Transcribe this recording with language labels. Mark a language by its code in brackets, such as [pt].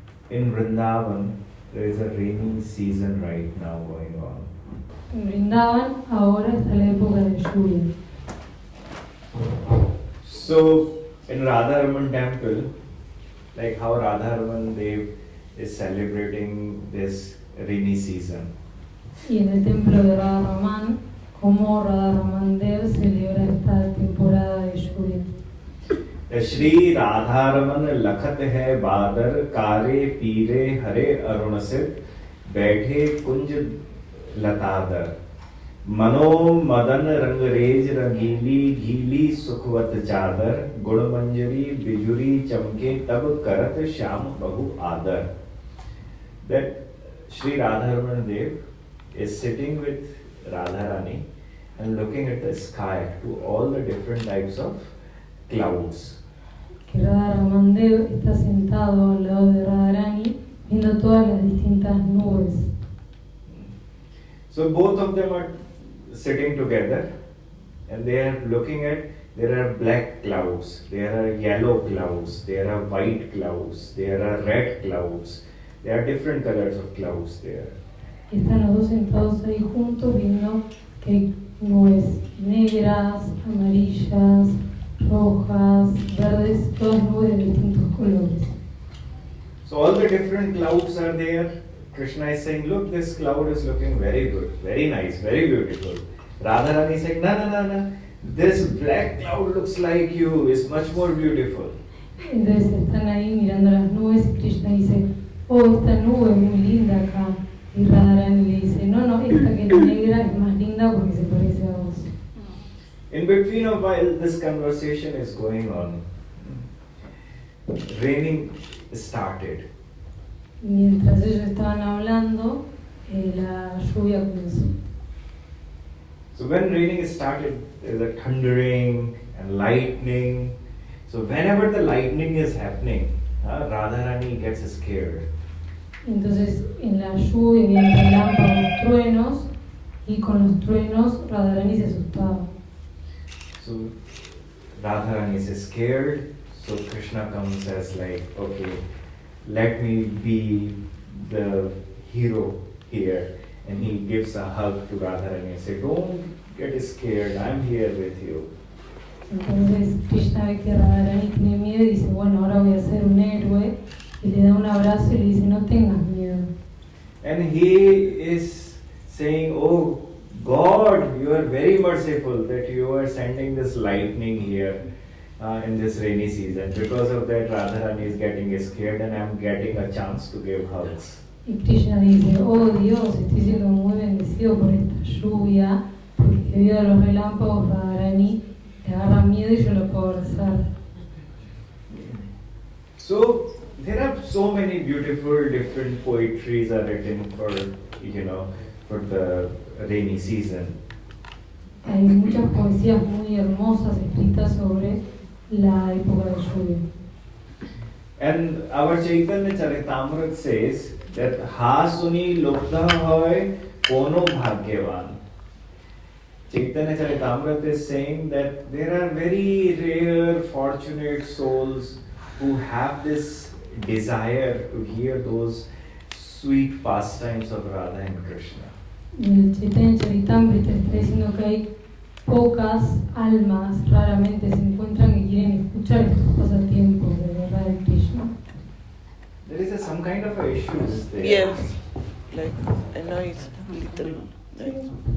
[en] In Vrindavan, there is a rainy season right now going on. [es] En Vrindavan ahora está la época de lluvia. [en] So, in Radharaman temple, like how Radharaman Dev is celebrating this rainy season. [es] Y en el templo de Radharaman, como Radharaman Dev celebra esta temporada de lluvia. [hi] Shri Radharaman लखत है बादर कारे पीरे हरे अरुणसित बैठे कुंज लतादर मनो मदन रंगरेज रंगीली घीली सुखवत चादर गुणमंजरी बिजुरी चमके तब करत श्याम बहु आदर. [en] That Sri Radharaman Dev is sitting with Radharani and looking at the sky to all the different types of clouds. [es] Que Radharaman Dev está sentado al lado de Radharani viendo todas las distintas nubes. [en] So both of them are sitting together and they are looking at, there are black clouds, there are yellow clouds, there are white clouds, there are red clouds, there are different colors of clouds there. [es] Y están los dos sentados ahí juntos viendo que hay nubes negras, amarillas, rojas, verdes, todas nubes de distintos colores. [en] So all the different clouds are there. Krishna is saying, look, this cloud is looking very good, very nice, very beautiful. Radharani is saying, no, this black cloud looks like you, is much more beautiful. [es] Entonces están ahí mirando las nubes y Krishna dice, oh, esta nube es muy linda acá. Y Radharani le dice, no, esta que es negra es más linda porque se parece a vos. [en] In between of while this conversation is going on, raining started. [es] Mientras ellos estaban hablando, la lluvia comenzó. [en] So when raining started, there's a thundering and lightning. So whenever the lightning is happening, Radharani gets scared. [es] Entonces en la lluvia vienen relámpagos, truenos, y con los truenos Radharani se asustaba. [en] So Radharani is scared. So Krishna comes as like, okay, let me be the hero here. And he gives a hug to Radharani and says, don't get scared, I'm here with you. [es] Entonces Krishna ve que Radharani tiene miedo y dice, bueno, ahora voy a ser un héroe. Y le da un abrazo y le dice, no tengas miedo. [en] And he is saying, oh God, you are very merciful that you are sending this lightning here in this rainy season. Because of that, Radharani is getting scared and I'm getting a chance to give hugs. [es] Y Krishna dice, oh Dios, estoy siendo muy bendecido por esta lluvia, porque debido a los relámpagos Radharani le agarra miedo y yo lo puedo abrazar. [en] So there are so many beautiful different poetries are written for for the rainy season. [es] Hay muchas poesías muy hermosas escritas sobre la época de lluvia. [en] And our Chaitanya Charitamrita says that [bn] ha suni lobdha hoy kono bhagyavan. [en] Chaitanya Charitamrita is saying that there are very rare fortunate souls who have this desire to hear those sweet pastimes of Radha and Krishna. [es] El Chaitanya Charitamrita está diciendo que hay pocas almas, raramente se encuentran que quieren escuchar estos pasatiempos de Radha y Krishna. [en] There is some kind of a issue there. Yes, like I know it's little like.